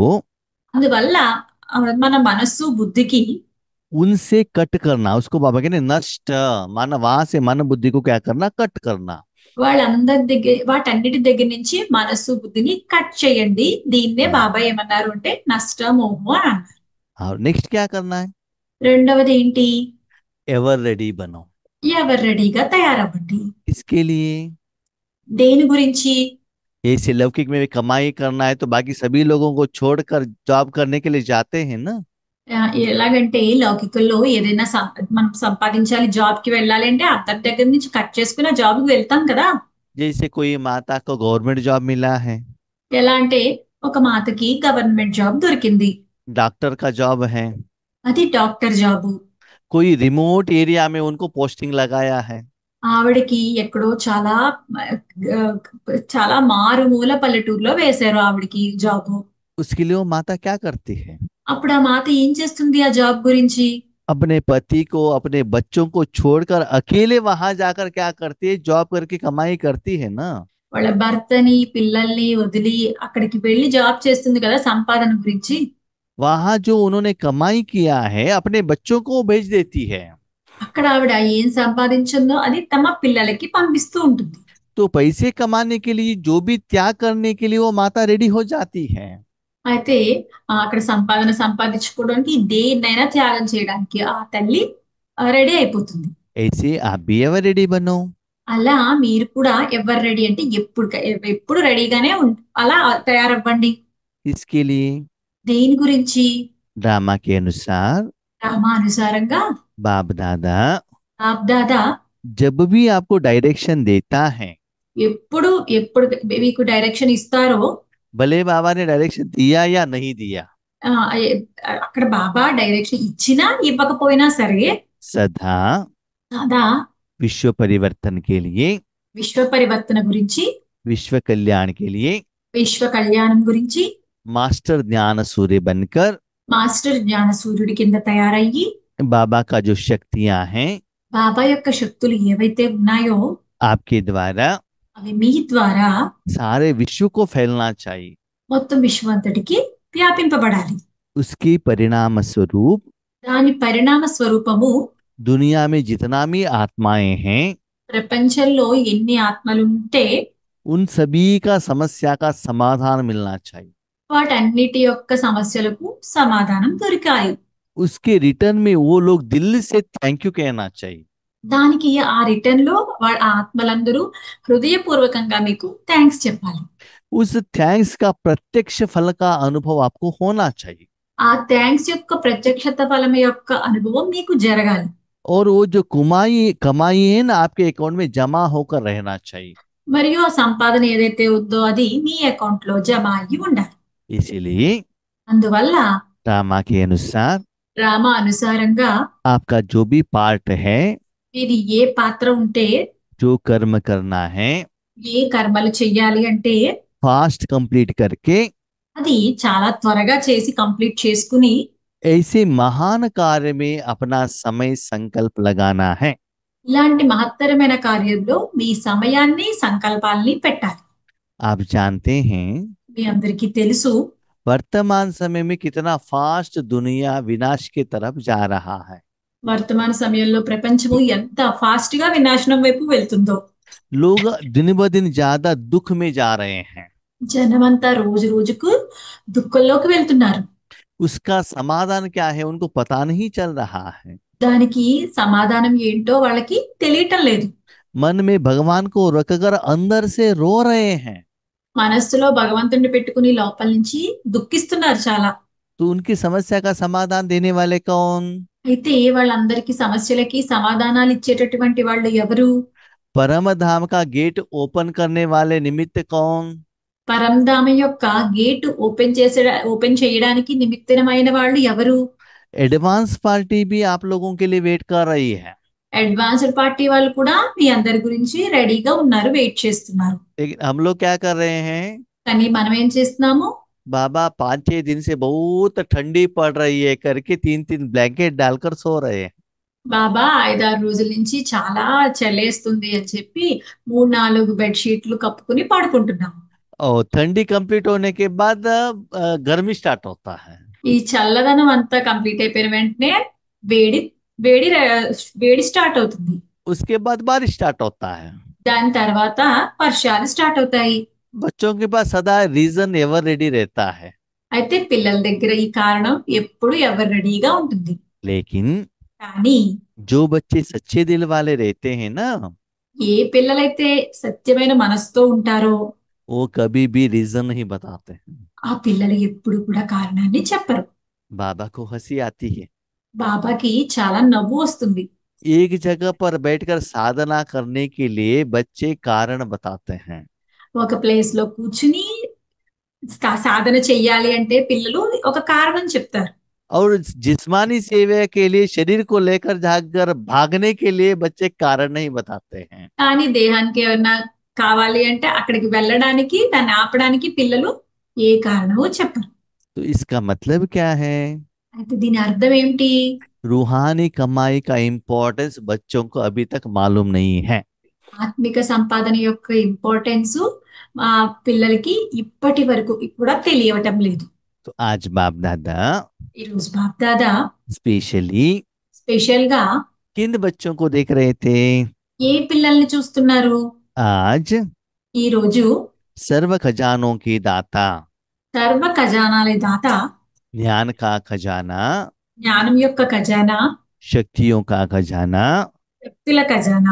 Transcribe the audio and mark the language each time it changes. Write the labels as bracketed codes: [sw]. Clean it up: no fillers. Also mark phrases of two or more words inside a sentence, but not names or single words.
[te] అందువల్ల మన మనస్సు బుద్ధికి [hi] उनसे कट करना, उसको बाबा कहते हैं नष्ट। माना वहां से मन बुद्धि को क्या करना, कट करना। [te] వాళ్ళందరి దగ్గర, వాటన్నిటి దగ్గర నుంచి మనస్సు బుద్ధిని కట్ చేయండి. దీన్నే బాబా ఏమన్నారు అంటే నష్టమోహము అని అన్నారు. [hi] और नेक्स्ट क्या करना है? [te] రెండవది ఏంటి? [en] ever ready बनो। [te] ఎవరు రెడీగా తయారవ్వండి. [hi] इसके लिए [te] దేని గురించి? [hi] ऐसे लौकिक में भी कमाई करना है तो बाकी सभी लोगों को छोड़कर जॉब करने के लिए जाते हैं ना। [te] ఎలాగంటే లౌకికల్లో ఏదైనా మనం సంపాదించాలి, జాబ్ కి వెళ్ళాలి అంటే అందరి దగ్గర నుంచి కట్ చేసుకుని జాబ్ కి వెళ్తాం కదా. [hi] जैसे कोई माता को गवर्नमेंट जॉब मिला है, [te] ఎలా అంటే ఒక మాతకి గవర్నమెంట్ జాబ్ దొరికింది, [hi] डॉक्टर का जॉब है, [te] అది డాక్టర్ జాబు. [hi] कोई रिमोट एरिया में उनको पोस्टिंग लगाया है, [te] ఆవిడకి ఎక్కడో చాలా చాలా మారుమూల పల్లెటూరులో వేశారు ఆవిడకి జాబు. [hi] उसके लिए वो माता क्या करती है? [te] అప్పుడు ఆ మాత ఏం చేస్తుంది ఆ జాబ్ గురించి? [hi] अपने पति को, अपने बच्चों को छोड़कर अकेले वहां जाकर क्या करती है, जॉब करके कमाई करती है ना। [te] వాళ్ళ భర్తని పిల్లల్ని వదిలి అక్కడికి వెళ్ళి జాబ్ చేస్తుంది కదా సంపాదన గురించి. [hi] वहां जो उन्होंने कमाई किया है अपने बच्चों को भेज देती है। [te] అక్కడ ఆవిడ ఏం సంపాదించిందో అది తమ పిల్లలకి పంపిస్తూ ఉంటుంది. [hi] तो पैसे कमाने के लिए जो भी त्याग करने के लिए वो माता रेडी हो जाती है। [te] అయితే అక్కడ సంపాదన సంపాదించుకోవడానికి దేన్నైనా త్యాగం చేయడానికి ఆ తల్లి రెడీ అయిపోతుంది. [hi] ऐसे आप भी [en] ever ready [hi] बनो। [te] అలా మీరు కూడా ఎవరు రెడీ అంటే ఎప్పుడు రెడీగానే అలా తయారవ్వండి. [hi] इसके लिए [te] దేని గురించి? [hi] ड्रामा के अनुसार [te] రామానుసారంగా [hi] बाप दादा [te] బాప్ దాదా [hi] जब भी आपको डायरेक्शन देता है, [te] ఎప్పుడు ఎప్పుడు మీకు డైరెక్షన్ ఇస్తారో, [hi] भले बाबा ने डायरेक्शन दिया या नहीं दिया, [te] ఆ, అక్కడ బాబా డైరెక్షన్ ఇచ్చినా ఇవ్వకపోయినా సరే [hi] सदा [te] సదా [hi] विश्व परिवर्तन के लिए, [te] విశ్వ పరివర్తన గురించి, [hi] विश्व कल्याण के लिए [te] విశ్వ కళ్యాణం గురించి [hi] मास्टर ज्ञान सूर्य बनकर [te] మాస్టర్ జ్ఞాన సూర్యుడి కింద తయారయ్యి [hi] बाबा का जो शक्तियां हैं [te] బాబా యొక్క శక్తులు ఏవైతే ఉన్నాయో [hi] आपके द्वारा [te] అవి మీ ద్వారా [hi] सारे विश्व को फैलना चाहिए। [te] మొత్తం విశ్వంతటికి వ్యాపింపబడాలి. [hi] उसकी परिणाम स्वरूप [te] దాని పరిణామ స్వరూపము [hi] दुनिया में जितना भी आत्माएं हैं [te] ప్రపంచంలో ఎన్ని ఆత్మలుంటే [hi] उन सभी का समस्या का समाधान मिलना चाहिए। [te] వాటన్నిటి యొక్క సమస్యలకు సమాధానం దొరికాయి. [hi] उसके रिटर्न में वो लोग दिल से [en] thank you [hi] कहना चाहिए। [te] దానికి ఆ రిటర్న్ లో వాళ్ళ ఆత్మలందరూ హృదయపూర్వకంగా మీకు థ్యాంక్స్ చెప్పాలి. [hi] उस थैंक्स का प्रत्यक्ष फल का अनुभव आपको होना चाहिए। [te] ఆ థ్యాంక్స్ యొక్క ప్రత్యక్షత ఫలం యొక్క అనుభవం మీకు జరగాలి. [hi] और वो जो कमाई कमाई है ना आपके अकाउंट में जमा होकर रहना चाहिए। [te] మరియు ఆ సంపాదన ఏదైతే ఉందో అది మీ అకౌంట్ లో జమ అయ్యి ఉండాలి. [hi] इसीलिए [te] అందువల్ల [hi] ड्रामा के अनुसार [te] రామ అనుసారంగా [hi] आपका जो भी पार्ट है, [te] ఇది ఏ పాత్ర ఉంటే, [hi] जो कर्म करना है, [te] ఏ కర్మలు చెయ్యాలి అంటే [en] fast complete करके [te] అది చాలా త్వరగా చేసి కంప్లీట్ చేసుకుని [hi] ऐसे महान कार्य में अपना समय संकल्प लगाना है। [te] ఇలాంటి మహత్తరమైన కార్యంలో మీ సమయాన్ని, సంకల్పాల్ని పెట్టాలి. [hi] आप जानते हैं [te] మీ అందరికీ తెలుసు [hi] वर्तमान समय में कितना फास्ट दुनिया विनाश की तरफ जा रहा है। [te] వర్తమాన సమయంలో ప్రపంచము ఎంత ఫాస్ట్ గా వినాశనం వైపు వెళ్తుందో. [hi] लोग दिन ब दिन ज्यादा दुख में जा रहे हैं। [te] జనమంతా రోజు రోజుకు దుఃఖంలోకి వెళ్తున్నారు. [hi] उसका समाधान क्या है उनको पता नहीं चल रहा है। [te] దానికి సమాధానం ఏంటో వాళ్ళకి తెలియటం లేదు. [hi] मन में भगवान को रखकर अंदर से रो रहे हैं। [te] మనస్సులో భగవంతుడిని పెట్టుకుని లోపల నుంచి దుఃఖిస్తున్నారు చాలా. [hi] तो उनकी समस्या का समाधान देने वाले कौन? [te] అయితే వాళ్ళందరికీ సమస్యలకి సమాధానాలు ఇచ్చేటటువంటి వాళ్ళు ఎవరు? [hi] परम धाम का [en] gate open [hi] करने वाले निमित्त कौन? [te] పరంధామ యొక్క [en] gate open [te] చేయడానికి నిమిత్తమైన వాళ్ళు ఎవరు? [en] advance party [hi] भी आप लोगों के लिए वेट कर रही है। [en] advanced party [te] వాళ్ళు కూడా మీ అందరి గురించి రెడీగా ఉన్నారు, వెయిట్ చేస్తున్నారు. [hi] लेकिन हम लोग क्या कर रहे हैं? [te] కానీ మనం ఏం చేస్తున్నాము? [hi] बाबा 5-6 दिन से बहुत ठंडी पड़ रही है करके 3-3 ब्लैंकेट डालकर सो रहे हैं। [te] బాబా 5-6 రోజుల నుంచి చాలా చలేస్తుంది అని చెప్పి 3-4 బెడ్షీట్లు కప్పుకుని పడుకుంటున్నాం. [hi] और ठंडी कंप्लीट होने के बाद गर्मी स्टार्ट होता है। [te] ఈ చల్లదనం అంతా కంప్లీట్ అయిపోయిన వెంటనే వేడి వేడి వేడి స్టార్ట్ అవుతుంది. [hi] उसके बाद बारिश स्टार्ट होता है। [te] దాని తర్వాత వర్షాలు స్టార్ట్ అవుతాయి. [hi] बच्चों के पास सदा [en] reason ever ready [hi] रहता है। [te] అయితే పిల్లల దగ్గర ఈ కారణం ఎప్పుడు ఎవరు రెడీగా ఉంటుంది. [hi] लेकिन [te] కానీ [hi] जो बच्चे सच्चे दिल वाले रहते हैं ना, [te] ఏ పిల్లలైతే సత్యమైన మనసుతో ఉంటారో [hi] वो कभी भी रीजन नहीं बताते हैं। [te] ఆ పిల్లలు ఎప్పుడు కూడా కారణాన్ని చెప్పరు. [hi] बाबा को हंसी आती है। [te] బాబాకి చాలా నవ్వు వస్తుంది. [hi] एक जगह पर बैठकर साधना करने के लिए बच्चे कारण बताते हैं। [te] ఒక ప్లేస్ లో కూర్చుని సాధన చెయ్యాలి అంటే పిల్లలు ఒక కారణం చెప్తారు. [hi] और जिस्मानी सेवा के लिए शरीर को लेकर जाकर भागने के लिए बच्चे कारण नहीं बताते हैं। [te] కానీ దేహానికి ఏమన్నా కావాలి అంటే అక్కడికి వెళ్ళడానికి దాన్ని ఆపడానికి పిల్లలు ఏ కారణమో చెప్పరు. [hi] तो इसका मतलब क्या है? [te] అయితే దీని అర్థం ఏమిటి? [hi] रूहानी कमाई का इम्पोर्टेंस बच्चों को अभी तक मालूम नहीं है। [te] ఆత్మిక సంపాదన యొక్క ఇంపార్టెన్స్ మా పిల్లలకి ఇప్పటి వరకు కూడా తెలియటం లేదు. [hi] तो आज बाप दादा [te] ఈ రోజు బాప్ దాదా [hi] स्पेशली [te] స్పెషల్ గా [hi] किन बच्चों को देख रहे थे? [te] ఏ పిల్లల్ని చూస్తున్నారు? [hi] आज [te] ఈ రోజు [hi] सर्व खजानों की दाता, [te] సర్వ ఖజానాల దాత, [hi] ज्ञान का खजाना, [te] జ్ఞానం యొక్క ఖజానా, [hi] शक्तियों का खजाना, [te] శక్తుల ఖజానా,